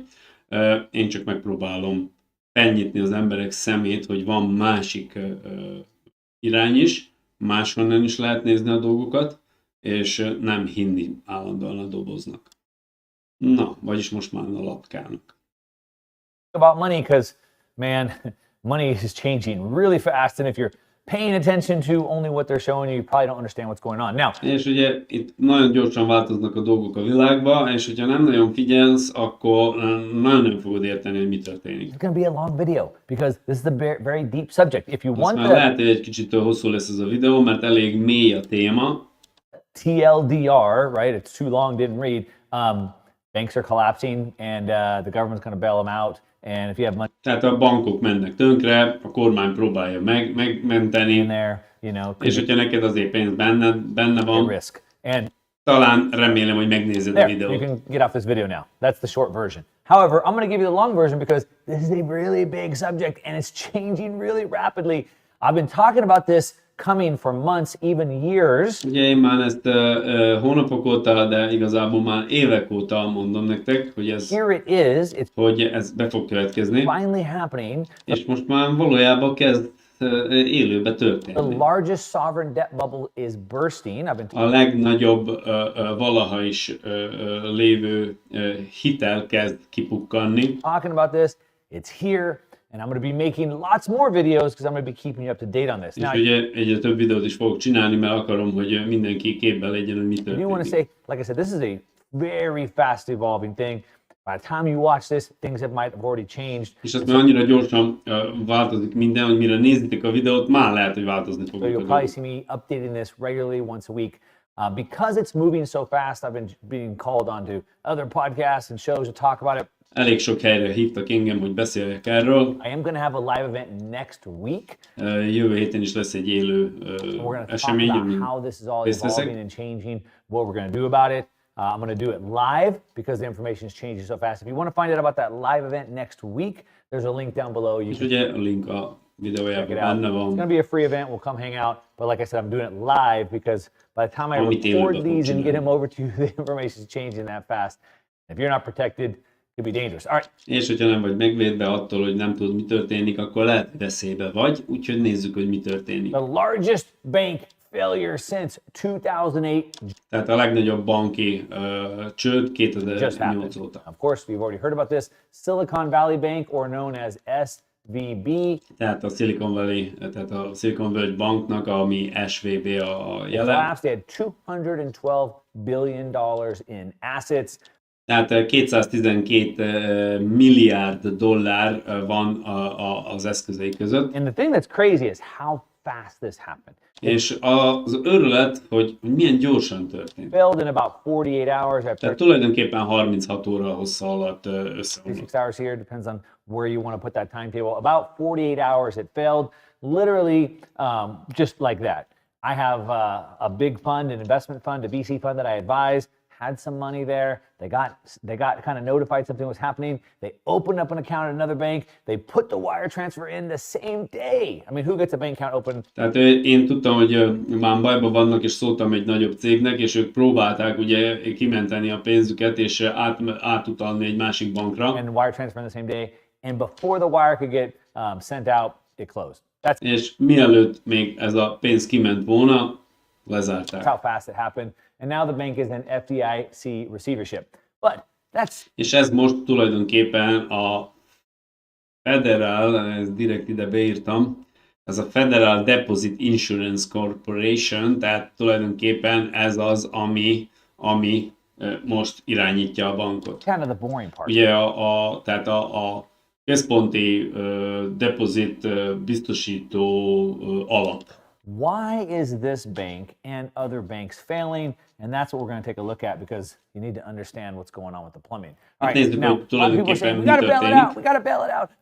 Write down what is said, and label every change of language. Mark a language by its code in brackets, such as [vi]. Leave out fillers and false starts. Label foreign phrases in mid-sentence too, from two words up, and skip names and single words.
[hu] Én csak megpróbálom felnyitni az emberek szemét, hogy van másik irány is, máshonnan is lehet nézni a dolgokat, és nem hinni állandóan a doboznak. Na, vagyis most már a lapkának. [en] About money, because man, money is changing really fast, and if you're paying attention to only what they're showing you, you probably don't understand what's going on. Now, [hu] és ugye itt nagyon gyorsan változnak a dolgok a világban, és hogyha nem nagyon figyelsz, akkor nagyon nem fogod érteni, hogy mi történik. [en] it's going to be a long video because this is a very deep subject. If you [hu] Azt [en] want [hu] már [en] the [hu] lehet, hogy egy kicsit hosszú lesz ez a videó, mert elég mély a téma. [en] TLDR, right? It's too long, didn't read. Banks are collapsing, and the government's going to bail them out. And if you have money [hu] Tehát a bankok mennek tönkre, a kormány próbálja megmenteni, [en] in there, you know, [hu] és hogyha neked azért pénz benne a van, [en] risk. And [hu] talán remélem, hogy megnézed a [en] there, you [hu] videót. [en] can get off this video now. That's the short version. However, I'm going to give you the long version because this is a really big subject and it's changing really rapidly. I've been talking about this coming for months, even years. [hu] Ugye én már ezt hónapok óta, de igazából már évek óta mondom nektek, hogy [en] Here it is. It's [hu] hogy ez be fog következni, [en] finally happening. [hu] és most már valójában kezd élőbe [en] The [hu] történni. [en] largest sovereign debt bubble is bursting. I've been [hu] A legnagyobb valaha is lévő hitel kezd kipukkanni, [en] talking about this. It's here. And I'm going to be making lots more videos because I'm going to be keeping you up to date on this. [hu] és [en] Now, [hu] ugye egyre több videót is fogok csinálni, mert akarom, hogy mindenki képben legyen, hogy mi [en] I do want to [hu] történik. [en] say, like I said, this is a very fast evolving thing. By the time you watch this, things might have already changed. [hu] És azt már annyira gyorsan változik minden, hogy mire nézitek a videót, már lehet, hogy változni [en] So [hu] fogok a [en] you'll probably [hu] dolgok. [en] see me updating this regularly once a week. Because it's moving so fast, I've been being called on to other podcasts and shows to talk about it. [hu] Elég sok helyre hívtak engem, hogy beszéljek erről. [en] I am going to have a live event next week. [hu] Jövő héten is lesz egy élő [en] We're going to talk [hu] esemény, [en] about [hu] amin [en] how this is all [hu] részt veszek. [en] evolving and changing, what we're going to do about it. I'm going to do it live because the information is changing so fast. If you want to find out about that live event next week, there's a link down below. You [hu] És [en] can [hu] ugye a link a [en] check [hu] videójában [en] it out. [hu] benne [en] It's going to [hu] van. [en] be a free event. We'll come hang out. But like I said, I'm doing it live because by the time I [hu] Amit élőben [en] record these and [hu] fogok [en] get them over to you, the information is changing that fast. If you're not protected, it could be dangerous. All right. [hu] És hogyha nem vagy megvédve attól, hogy nem tudod, mi történik, akkor lehet veszélybe vagy, úgyhogy nézzük, hogy mi történik. [en] The largest bank failure since 2008 [hu] Tehát a legnagyobb banki csőd [en] just [hu] 2008 [en] happened. [hu] óta. [en] Of course, we've already heard about this. Silicon Valley Bank, or known as SVB, [hu] Tehát a Silicon Valley, tehát a Silicon Valley banknak, ami SVB a jele. [en] collapsed. They had $212 billion in assets. [hu] Tehát 212 milliárd dollár van az eszközei között. [en] And the thing that's crazy is how fast this happened. [hu] És az őrület, hogy milyen gyorsan történt. [en] Failed in about 48 hours after [hu] Tehát tulajdonképpen 36 óra hossza alatt összeomlott. [en] 36 hours here, depends on where you want to put that timetable. About 48 hours it failed, literally just like that. I have a big fund, an investment fund, a VC fund that I advise, had some money there. They got kind of notified something was happening. They opened up an account at another bank. They put the wire transfer in the same day. I mean, who gets a bank account open? [hu] Tehát én tudtam, hogy már bajban vannak, és szóltam egy nagyobb cégnek, és ők próbálták ugye kimenteni a pénzüket, és átutalni egy másik bankra. [en] And wire transfer in the same day. And before the wire could get sent out, it closed. [hu] És mielőtt még ez a pénz kiment volna, lezárták. [en] That's how fast it happened. And now the bank is in FDIC receivership. But that's... [hu] És ez most tulajdonképpen a Federal, ezt direkt ide beírtam, ez a Federal Deposit Insurance Corporation, tehát tulajdonképpen ez az, ami most irányítja a bankot. [en] Kind of the boring part. [hu] Ugye tehát a központi deposit biztosító alap. [en] Why is this bank and other banks failing? And that's what we're going to take a look at because you need to understand what's going on with the plumbing. All right, now, a lot of people are saying, we got to bail it out, we got to bail it out.